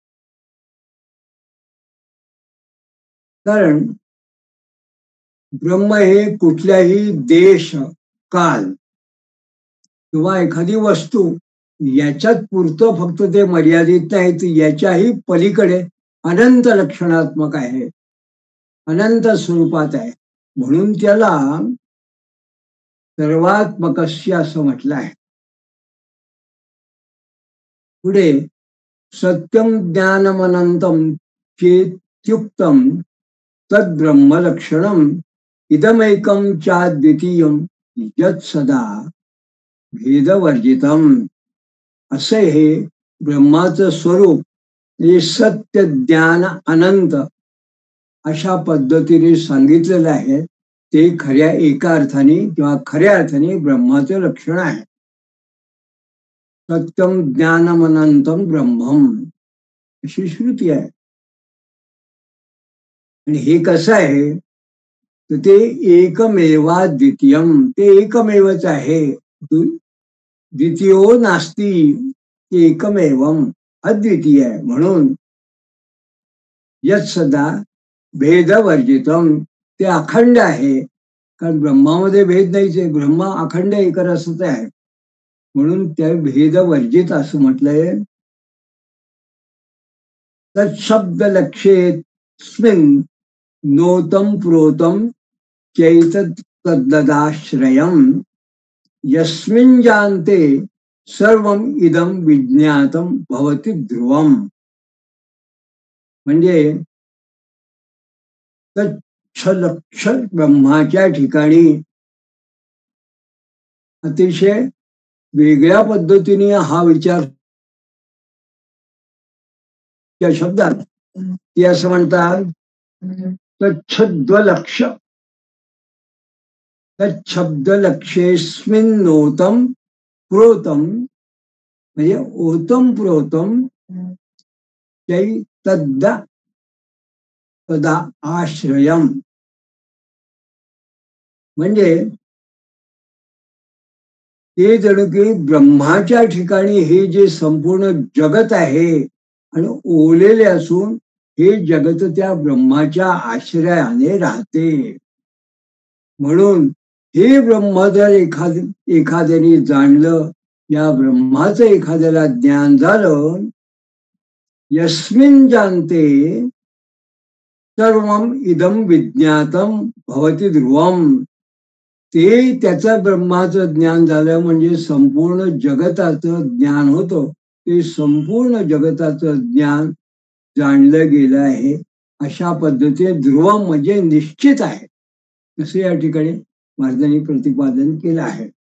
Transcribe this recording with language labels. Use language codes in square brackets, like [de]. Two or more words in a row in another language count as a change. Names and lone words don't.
[mr] कारण ब्रह्म हे कुठल्याही देश काल किंवा एखादी वस्तू याच्यात पुरतं फक्त ते मर्यादित नाही, तर याच्याही पलीकडे अनंत लक्षणात्मक आहे, अनंत स्वरूपात आहे. म्हणून त्याला सर्वात्मकस्य असं म्हटलं आहे. [sa] पुढे सत्यम ज्ञानमनंतम चेत्युक्तम तद्ब्रह्मलक्षणम इदमेकम चाद्वितीयम यत् सदा भेदवर्जितम. [mr] असे हे ब्रह्माचं स्वरूप हे सत्य ज्ञान अनंत अशा पद्धतीने सांगितलेलं आहे. ते खऱ्या एका अर्थाने किंवा खऱ्या अर्थाने ब्रह्माचं लक्षण आहे. [sa] सत्यम ज्ञानमनंतम ब्रह्मम [mr] अशी श्रुती आहे. आणि हे कसं आहे, तर ते [sa] एकमेवा द्वितीयम, [mr] ते एकमेवच आहे. [sa] द्वितीयो नास्ति, एकमेवम अद्वितीय आहे. म्हणून यत् सदा भेदवर्जितम, [mr] ते अखंड आहे. कारण ब्रह्मामध्ये भेद नाहीच आहे, ब्रह्म अखंड एकरसच आहे. म्हणून त्या भेदवर्जित असं म्हटलंय. [sa] तत्शब्द लक्षेस्मिन् नोतम प्रोतम चैतदाश्रयम यस्मिन् जानते सर्वम इदम विज्ञातम भवति ध्रुवम. [mr] म्हणजे तत्लक्ष ब्रह्माच्या ठिकाणी अतिशय वेगळ्या पद्धतीने हा विचार त्या शब्दात ते असं म्हणतात, [sa] तच्छब्दलक्ष, तच्छब्दलक्षेस्मिन् नोतम प्रोतम, म्हणजे ओतम प्रोतम तद्दा तदा आश्रयम. [mr] म्हणजे ते जणू की ब्रह्माच्या ठिकाणी हे जे संपूर्ण जगत आहे आणि ओलेले असून हे जगत त्या ब्रह्माच्या आश्रयाने राहते. म्हणून हे ब्रह्म जर एखाद्याने जाणलं, या ब्रह्माचं एखाद्याला ज्ञान झालं, [sa] यस्मिन् जानते सर्वम इदम विज्ञातम भवति ध्रुवम, [mr] ते त्याचं ब्रह्माचं ज्ञान झालं म्हणजे संपूर्ण जगताचं ज्ञान होतं. ते संपूर्ण जगताचं ज्ञान जाणलं गेलं आहे. अशा पद्धतीने ध्रुवम म्हणजे निश्चित आहे, असं या ठिकाणी महाराजांनी प्रतिपादन केलं आहे.